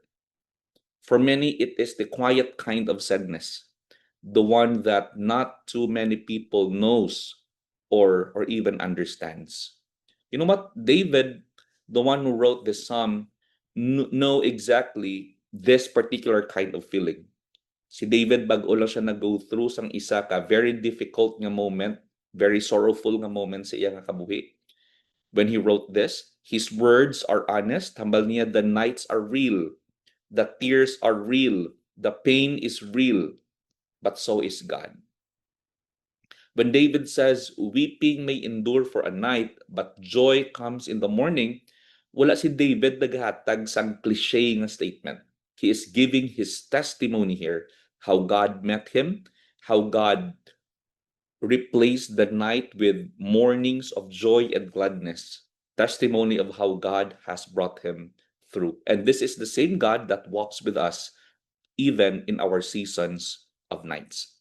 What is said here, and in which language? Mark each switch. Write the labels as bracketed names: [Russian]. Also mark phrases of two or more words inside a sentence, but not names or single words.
[English] For many, it is the quiet kind of sadness, the one that not too many people knows or even understands. You know what? David, the one who wrote this psalm, know exactly this particular kind of feeling. [Hiligaynon] Si David bag-o lang siya nag- [English] go through [Hiligaynon] sang isa ka [English] very difficult [Hiligaynon] nga moment, [English] very sorrowful [Hiligaynon] nga moment sa iya nga kabuhi. [English] When he wrote this, his words are honest. [Hiligaynon] Hambal niya, [English] the nights are real, the tears are real, the pain is real, but so is God. When David says, weeping may endure for a night, but joy comes in the morning, [Hiligaynon] wala si David naghatag sang cliche nga statement. [English] He is giving his testimony here, how God met him, how God replaced the night with mornings of joy and gladness. Testimony of how God has brought him through. And this is the same God that walks with us even in our seasons of nights.